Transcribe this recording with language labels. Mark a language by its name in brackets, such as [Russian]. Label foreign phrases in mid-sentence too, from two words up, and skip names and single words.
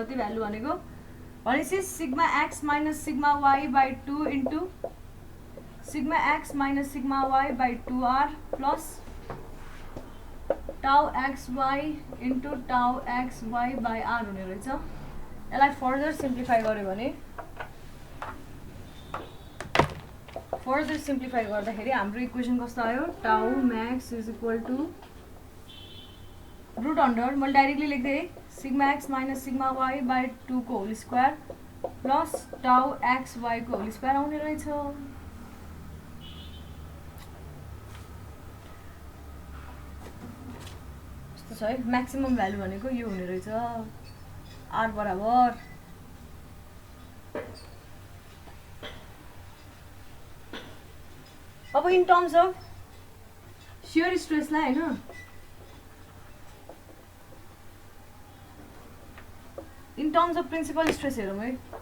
[Nepali] त्यो भ्यालु भनेको भनेपछि [English] sigma x minus sigma y by 2 into sigma x minus sigma y by 2r plus tau x y into tau x y by r [Nepali] हुने रहेछ। [English] यसलाई further simplify [Nepali] गर्यो भने गर्दाखेरि हाम्रो इक्वेसन कस्तो आयो [English] tau max is equal to root under मैले directly लेख्दै sigma x minus sigma y by 2 को whole square plus tau x y को whole square प्लस टाउ एक्स वाई को होल स्क्वायर [Nepali] आउने रहेछ। यस्तो छ है। [English] maximum value [Nepali] भनेको यो हुने रहेछ आर बराबर अब [English] in terms of shear stressलाई होइन in terms of principal stress [Nepali] हेरौँ है।